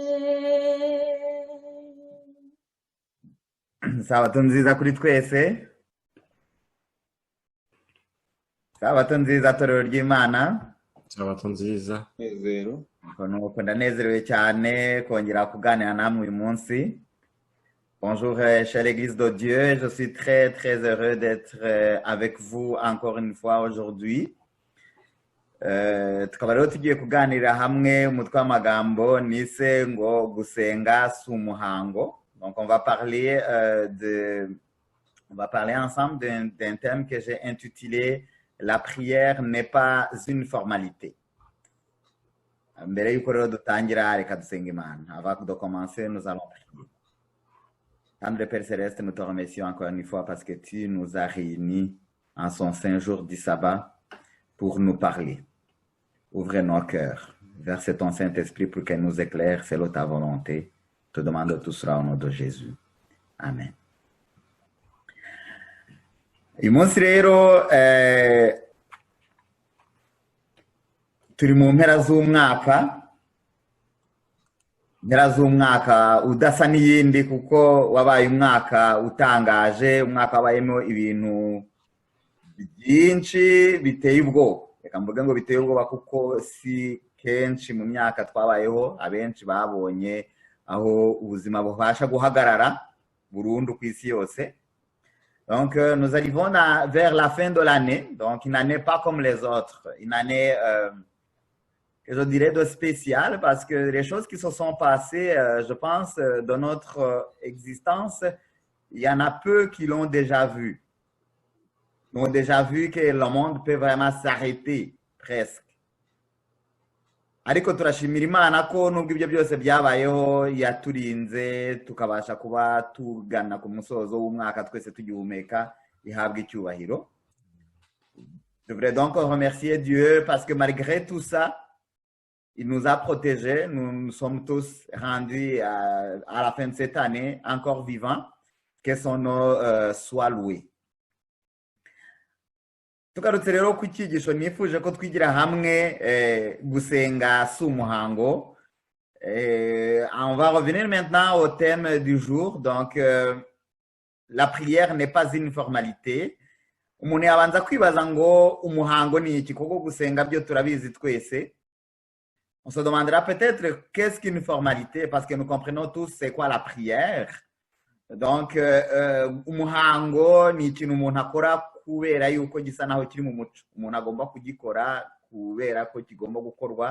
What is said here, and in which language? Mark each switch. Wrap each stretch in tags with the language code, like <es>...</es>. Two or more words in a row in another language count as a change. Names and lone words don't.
<rw>Sabato nziza kuri twese. Sabato nziza torero ry'Imana. Sabato nziza. Nezero. Nuko ndanezerewe cyane kongera kuganira namwe uyu munsi.</rw> <fr>Bonjour chère Église de Dieu, je suis très heureux d'être avec vous encore une fois aujourd'hui.</fr> <rw>Tukaba rero tugiye kuganira hamwe umutwe w'amagambo nise ngo gusenga si umuhango.</rw> <fr>Donc on va parler ensemble d'un thème que j'ai intitulé La prière n'est pas une formalité.</fr> <rw>Mbere yuko rero dutangira reka dusenga Imana.</rw> <fr>Avant de commencer, nous allons prier. Tendre Père Céleste, nous te remercions encore une fois parce que tu nous as réunis en son saint jour du sabbat pour nous parler. Ouvre nos cœurs, verse ton Saint-Esprit pour qu'elle nous éclaire selon ta volonté. Te demande tout cela au nom de Jésus. Amen.</fr> <rw>Uyu munsi rero turi mu mpera z'umwaka udasa n'iyindi kuko wabaye umwaka utangaje, umwaka wabayemo ibintu byinshi biteye ubwoba. Reka mvuge ngo biteye ubwoba kuko si kenshi mu myaka twabayeho abenshi babonye aho ubuzima bubasha guhagarara burundu ku isi yose.</rw> <fr>Donc nous arrivons vers la fin de l'année, donc une année pas comme les autres, une année que je dirais de spécial parce que les choses qui se sont passées, je pense, dans notre existence, il y en a peu qui l'ont déjà vu. Ils ont déjà vu que le monde peut vraiment s'arrêter, presque.</fr> <rw>ariko turashimira Imana ko nubwo ibyo byose byabayeho yaturinze tukabasha kuba tugana ku musozo w'umwaka twese tugihumeka, ihabwa icyubahiro.</rw> <fr>Je voudrais donc remercier Dieu parce que malgré tout ça, il nous a protégés. Nous sommes tous rendus à la fin de cette année encore vivants. Que son nom soit loué.</fr> <rw>Tugarutse rero ku cyigisho nifuje ko twigira hamwe gusenga si umuhango.</rw> <fr>On va revenir maintenant au thème du jour. Donc, la prière n'est pas une formalité.</fr> <rw>Umuntu yabanza kwibaza ngo umuhango ni iki, kuko gusenga byo turabizi twese.</rw> <fr>On se demandera peut-être qu'est-ce qu'une formalité, parce que nous comprenons tous c'est quoi la prière. Donc,</fr> <rw>umuhango ni ikintu umuntu akora kubera yuko gisa naho kiri mu muco. Umuntu agomba kugikora kubera ko kigomba gukorwa.</rw>